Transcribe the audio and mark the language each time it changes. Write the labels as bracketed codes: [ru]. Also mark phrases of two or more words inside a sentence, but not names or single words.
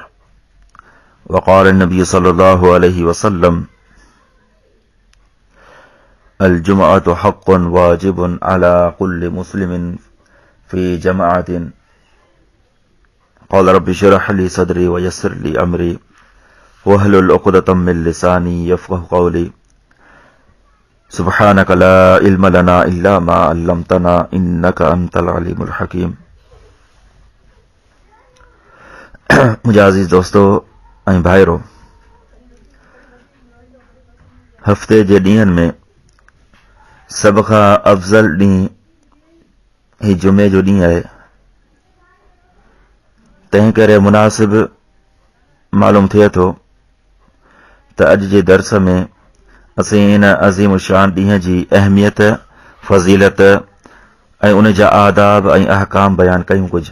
[ar] وقال النبي صلى الله عليه وسلم: الجمعة حق واجب على كل مسلم في جماعة. قال رب اشرح لي صدري ويسر لي أمري واحلل عقدة من لساني يفقه قولي. سبحانك لا علم لنا إلا ما علمتنا إنك أنت العليم الحكيم. [sd] मुझे अजीज दोस्तों ऐं भाइरो, हफ़्ते जे ॾींहंनि में सभ खां अफ़ज़ल ॾींहुं ही जुमे जो ॾींहुं आहे। तंहिं करे मुनासिब मालूम थिए थो त अॼु जे दर्स में असीं इन अज़ीम शान ॾींहं जी अहमियत, फज़ीलत ऐं उन जा आदाब ऐं अहकाम बयान कयूं कुझु।